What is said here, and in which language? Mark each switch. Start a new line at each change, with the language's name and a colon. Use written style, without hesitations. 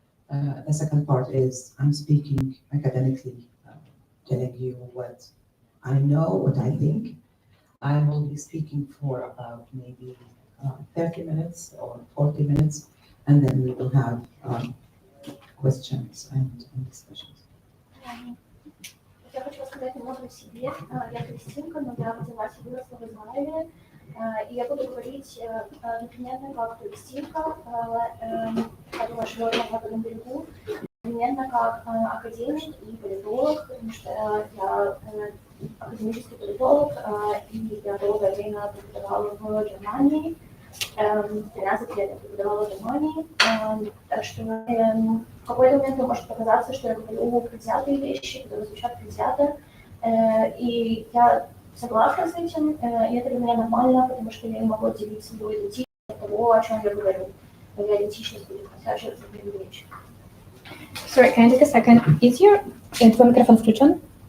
English: The second part is I'm speaking academically, telling you what I know, what I think. I will be speaking for about maybe 30 minutes or 40 minutes, and then we will have questions and discussions.
Russian: Я хочу рассказать немного о себе. Я палестинка, но я родилась и выросла в Израиле. И я буду говорить непременно как палестинка, которая живет на Западном берегу, непременно как академик и политолог, потому что я академический политолог, и я долгое время преподавала в Германии. 13 лет я преподавала в Германии, так что в какой-то момент может показаться, что я говорю предвзятые вещи, которые звучат предвзято, и я согласна с этим, и это для меня нормально, потому что я не могу отделить свою идентичность от того, о чем я говорю. Моя идентичность будет просачиваться в мою речь.
English: Sorry, can I take a second? Is your microphone
Russian: включен?